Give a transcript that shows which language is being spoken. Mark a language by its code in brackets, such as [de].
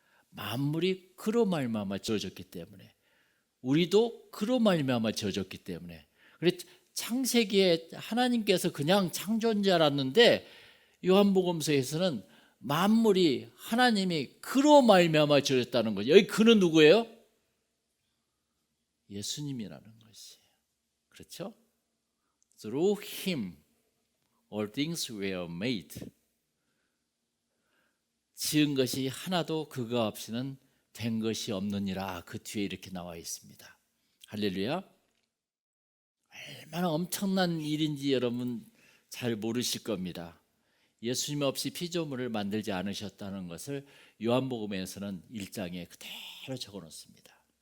[ko] 만물이 그로 말미암아 지어졌기 때문에 우리도 그로 말미암아 지어졌기 때문에 그래서 창세기에 하나님께서 그냥 창조한 줄 알았는데 요한복음서에서는 만물이 하나님이 그로 말미암아 지어졌다는 거죠. 여기 그는 누구예요? 예수님이라는 것이에요. 그렇죠? [en] Through him all things were made. [ko] 지은 것이 하나도 그가 없이는 된 것이 없느니라. 그 뒤에 이렇게 나와 있습니다. 할렐루야. 얼마나 엄청난 일인지 여러분 잘 모르실 겁니다. 예수님 없이 피조물을 만들지 않으셨다는 것을 요한복음에서는 1장에 그대로 적어 놓습니다.